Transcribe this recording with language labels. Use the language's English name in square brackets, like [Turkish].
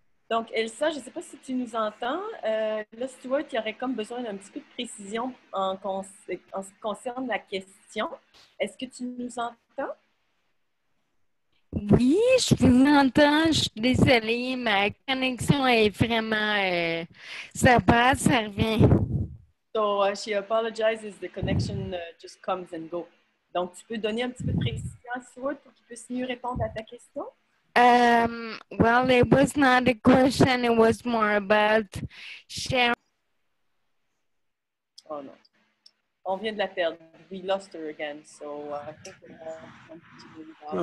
[French] Donc, Elsa, je ne sais pas si tu nous entends. Là, Stuart, il y aurait comme besoin d'un petit peu de précision en ce qui concerne la question. Est-ce que tu nous entends? Oui, je vous entends. Je suis désolée, ma connexion est vraiment... ça passe, ça revient. [English] So, she apologizes, the connection just comes and goes. [French] Donc, tu peux donner un petit peu de précision à Stuart pour qu'il puisse mieux répondre à ta question? [English] Well, it was not a question. It was more about sharing. [French] Oh non. On vient de la perdre. [English] We lost her again, so I think we're going to continue.